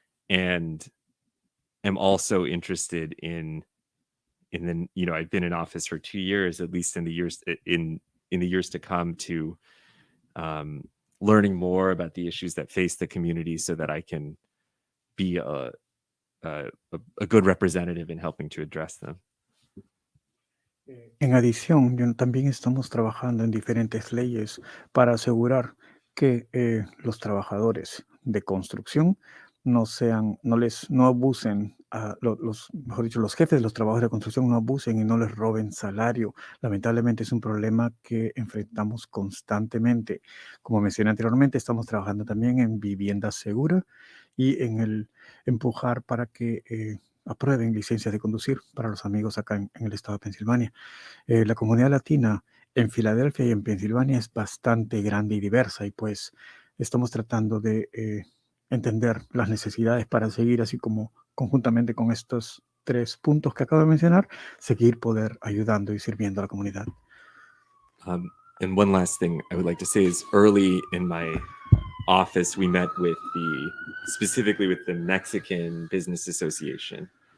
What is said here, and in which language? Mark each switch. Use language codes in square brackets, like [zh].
[en] and am also interested in I've been in office for 2 years, at least in the years to come, to learning more about the issues that face the community so that I can be a good representative in helping to address them. [es] En adición, también estamos trabajando en diferentes leyes para asegurar que los trabajadores de construcción no abusen, mejor dicho, los jefes de los trabajos de construcción no abusen y no les roben salario. Lamentablemente es un problema que enfrentamos constantemente. Como mencioné anteriormente, estamos trabajando también en vivienda segura y en el empujar para que aprueben licencias de conducir para los amigos acá en el estado de Pensilvania. La comunidad latina en Filadelfia y en Pensilvania es bastante grande y diversa y pues estamos tratando de entender las necesidades para seguir así como conjuntamente con estos 3 puntos que acabo de mencionar, seguir poder ayudando y sirviendo a la comunidad. [en] And one last thing I would like to say is early in my office, we met with specifically with the Mexican Business Association.